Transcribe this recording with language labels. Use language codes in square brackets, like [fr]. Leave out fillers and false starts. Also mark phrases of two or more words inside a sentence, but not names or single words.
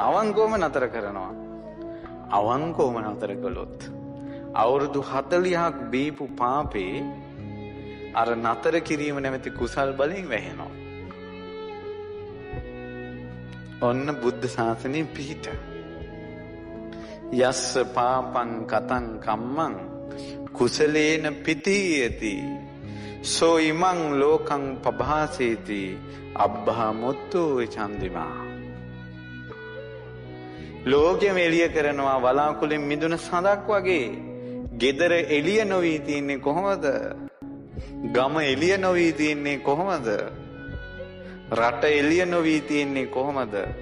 [si] අවංකවම නතර කරනවා. අවංකවම නතර කළොත් අවුරුදු 40ක් බීපු පාපේ අර නතර කිරීම නැමැති කුසල් බලයෙන් වැහෙනවා. ඔන්න බුද්ධ ශාසනයේ පිහිට. [pi] යස්ස පාපං කතං කම්මං කුසලේන පිතීයති සෝ ඉමං ලෝකං පභාසේති අබ්බහා මුත්තු චන්දිමා. [si] ලෝකෙම එළිය කරනවා වලාකුලෙන් මිදුන සඳක් වගේ. ගෙදර එළිය නොවී තියන්නේ කොහොමද? ගම එළිය නොවී තියන්නේ කොහොමද? රට එළිය නොවී තියන්නේ කොහොමද?